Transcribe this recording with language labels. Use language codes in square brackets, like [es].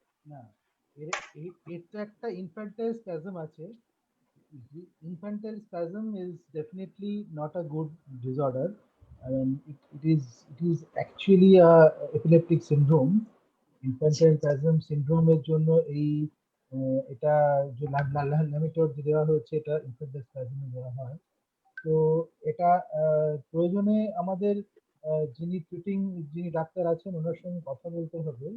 [bn] না, এর তো একটা ইনফ্যান্টাইল স্প্যাজম আছে। [en] Infantile spasm is definitely not a good disorder. I mean, it is actually a epileptic syndrome. [bn] Infantile spasm syndrome এর জন্য এই এটা যে ল্যামিটর দেওয়া হয়েছে এটা infantile spasm এ দেওয়া হয়। তো এটা প্রয়োজনে আমাদের যিনি ডাক্তার আছেন ওনার সঙ্গে কথা বলতে হবে।